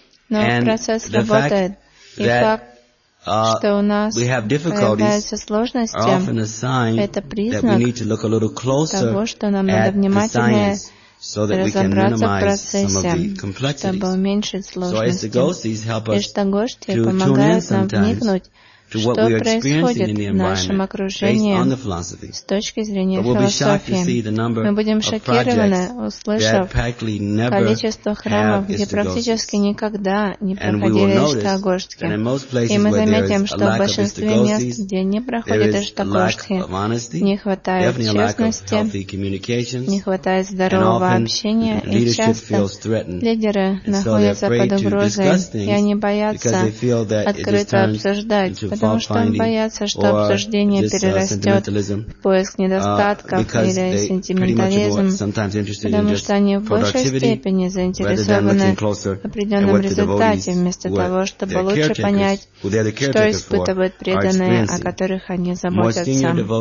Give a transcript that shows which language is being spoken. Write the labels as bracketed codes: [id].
[ru] Но процесс работает. И факт, что у нас появляются сложности, это признак того, что нам надо внимательнее разобраться в процессе, чтобы уменьшить сложности. Иштагоштхи помогают нам вникнуть [en] to what we are experiencing in the environment based on the philosophy. We'll be shocked to see the number of projects that practically never have histogosis. And we will notice that in most places where there is a lack of histogosis, there is a lack of honesty, definitely a lack of healthy communications, and often leadership feels threatened. And so they're afraid to discuss things because they feel that it just turns into [ru] потому что они боятся, что обсуждение перерастет в поиск недостатка или сентиментализм, потому что они в большей степени заинтересованы в определенном результате, вместо того, чтобы лучше понять, что испытывают преданные, о которых они заботятся.